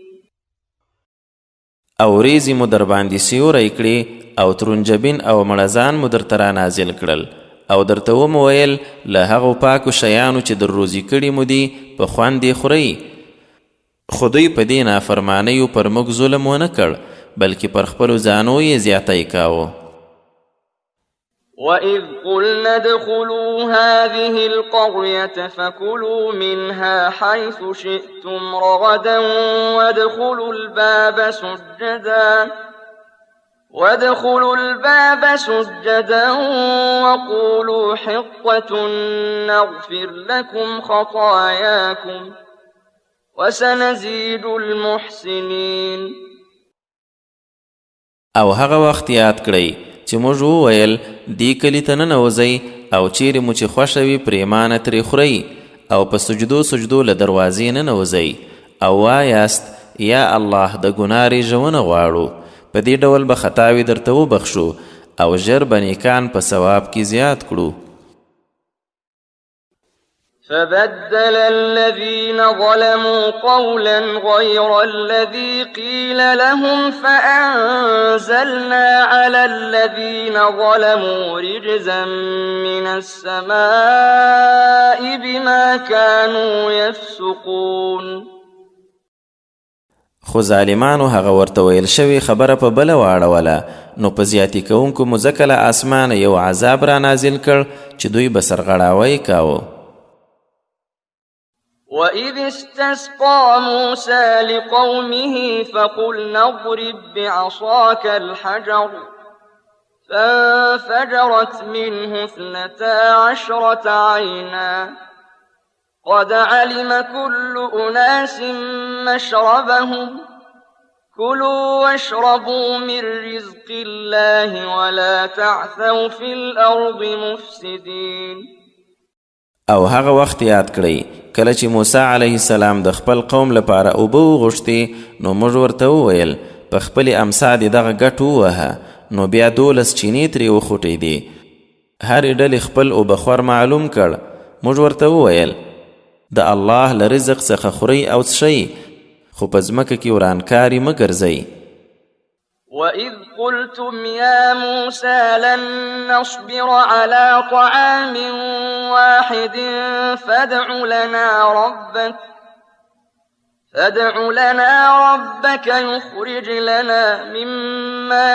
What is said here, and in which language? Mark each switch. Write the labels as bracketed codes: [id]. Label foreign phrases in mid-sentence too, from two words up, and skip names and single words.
[ps] او ریزی مو در باندې سیوری کړي او ترنجبین او مړزان مو درته را نازل کړل او درته ومو ویل له هغو پاکو شیانو چې در روزي کړي مو دي په خوند یې خورئ. خو دوی په دې نافرمانیو پر موږ ظلم ونه کړ، بلکې پر خپلو ځانو یې زیاتی کاوه. [ar] وَإِذْ قُلْنَا ادْخُلُوا هَٰذِهِ الْقَرْيَةَ فَكُلُوا مِنْهَا حَيْثُ شِئْتُمْ رَغَدًا وَادْخُلُوا الْبَابَ سُجَّدًا وَقُولُوا حِطَّةٌ نَّغْفِرْ لَكُمْ خَطَايَاكُمْ وَسَنَزِيدُ الْمُحْسِنِينَ. [ps] او هغه وخت یاد کړئ چې موږ وویل دې کلي ته ننوځئ او چیرې مو چې خوښه وي پرېمانه ترې خورئ او په سجدو له دروازې ننوځئ او وایاست یا الله د ګناه رېژونه غواړو. په دې ډول به خطاوې درته وبخښو او ژر به نیکان په ثواب کې زیات کړو. [ar] فبدل الذين ظلموا قولا غير الذي قيل لهم فأنزلنا على الذين ظلموا رجزا من السماء بما كانوا يفسقون. [ps] خو ظالمانو هغه ورته ویل شوې خبره په بله واړوله نو په زیاتي کوونکو مو ځکه له اسمانه یو عذاب را نازل کړ چې دوی به سرغړاوی کاوه. [ar] وَإِذِ اسْتَسْقَىٰ مُوسَىٰ لِقَوْمِهِ فَقُلْنَا اضْرِب بِّعَصَاكَ الْحَجَرَ فَانفَجَرَتْ مِنْهُ 12 عَيْنًا قَدْ عَلِمَ كُلُّ أُنَاسٍ مَّشْرَبَهُمْ كُلُوا وَاشْرَبُوا مِن رِّزْقِ اللَّهِ وَلَا تَعْثَوْا فِي الْأَرْضِ مُفْسِدِينَ. [ps] او هغه وخت یاد کړئ کله چې موسی [ar] علیه السلام [ps] د خپل قوم لپاره اوبه وغوښتې نو موږ ورته وویل په خپلې امسا دې دغه ګټ ووهه نو بیا 12 چینې ترې وخوټېدې. هرې ډلې خپل اوبهخور معلوم کړ. موږ ورته وویل د الله له رزق څخه خورئ او څښئ خو په ځمکه کې ورانکاري مه ګرځئ. [ar] وَإِذْ قُلْتُمْ يَا مُوسَىٰ لَن نَّصْبِرَ عَلَىٰ طَعَامٍ وَاحِدٍ فَادْعُ لَنَا رَبَّكَ يُخْرِجْ لَنَا مِمَّا